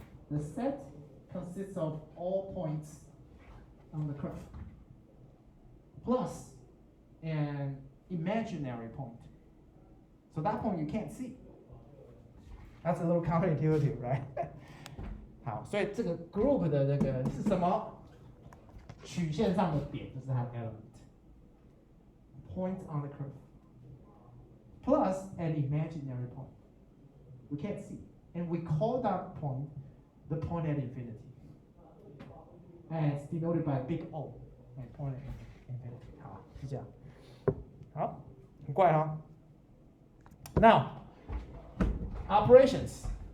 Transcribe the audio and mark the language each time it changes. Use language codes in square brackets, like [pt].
[en] The set consists of all points on the curve plus an imaginary point. So that point you can't see. That's a little counterintuitive, right? [zh] 好，所以这个 group 的这个是什么？曲线上的点就是它的 element。 [en] points on the curve plus an imaginary point. We can't see. And we call that point the point at infinity. And it's denoted by big O and point at infinity. [zh] 好，是这样。好，很怪哈。 [en] Now, operations.